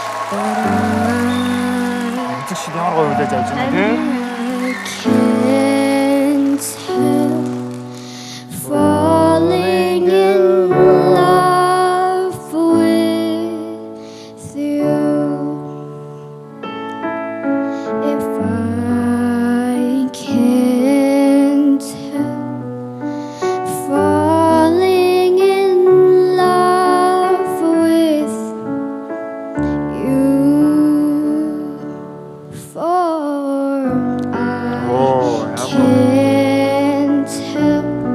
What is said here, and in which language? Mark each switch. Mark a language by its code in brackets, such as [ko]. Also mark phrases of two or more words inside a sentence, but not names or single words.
[mn] Амтэг шиг ямар гоё үлээж авч байна те. [en] Can't help falling in love with you. If I can't help falling in love with you, for I can't help